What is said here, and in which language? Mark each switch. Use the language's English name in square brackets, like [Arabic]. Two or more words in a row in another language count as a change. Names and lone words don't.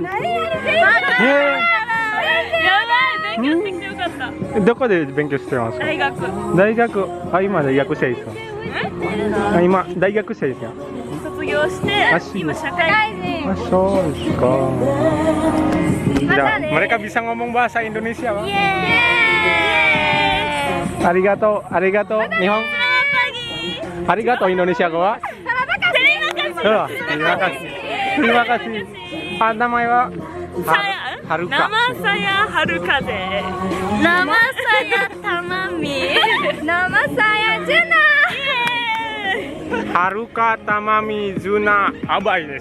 [Japanese] やばい、勉強してきてよかった。どこで勉強してますか？大学。今大学生ですか？今大学生ですか？卒業して今社会人。 [Indonesian] Ah, [Japanese] そうですか。じゃあ、 [Indonesian] mereka bisa ngomong bahasa Indonesia, Pak. [Japanese] ありがとう、日本. Arigato Indonesia wa. [Indonesian] Terima kasih. Namanya Haruka. Nama saya Harukaze. Nama saya Tamami. Nama saya Juna. [Japanese] Haruka Tamami Juna Abai desu.